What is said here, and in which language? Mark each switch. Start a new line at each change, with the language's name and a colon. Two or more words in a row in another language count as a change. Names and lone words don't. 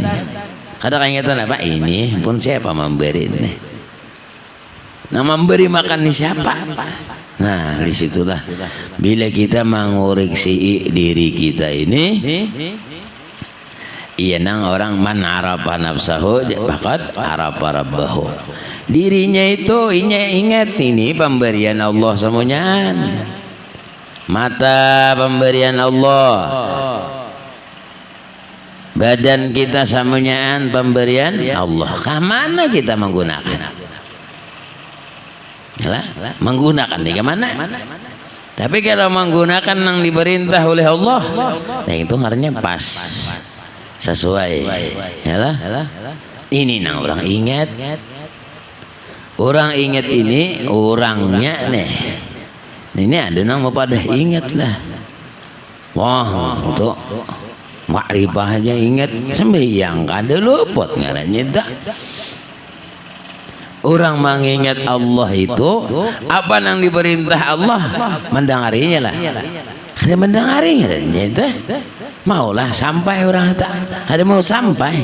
Banjar: Kada keingatan apa ini pun siapa memberi ini. Nah memberi makan ini siapa? Nah disitulah bila kita mengoreksi diri kita ini. Iya nang orang
Arabic: من عرف نفسه فقد عرف ربه.
Banjar: Dirinya itu ingat ini pemberian Allah semuanya. Mata pemberian Allah. Badan kita semuanya pemberian Allah. Kemana kita menggunakan? menggunakan di mana? Tapi kalau menggunakan yang diperintah oleh Allah, nah itu artinya pas, sesuai. Ini nah orang ingat. Orang ingat ini orangnya nih. Ini ada nama pada ingat lah. Wah, untuk makrifah aja ingat, sembahyang ada luput ngarannya tak. Orang mengingat Allah itu apa yang diperintah Allah mendengarinya lah. Ada mendengarinya itu maulah sampai orang tak ada mau sampai.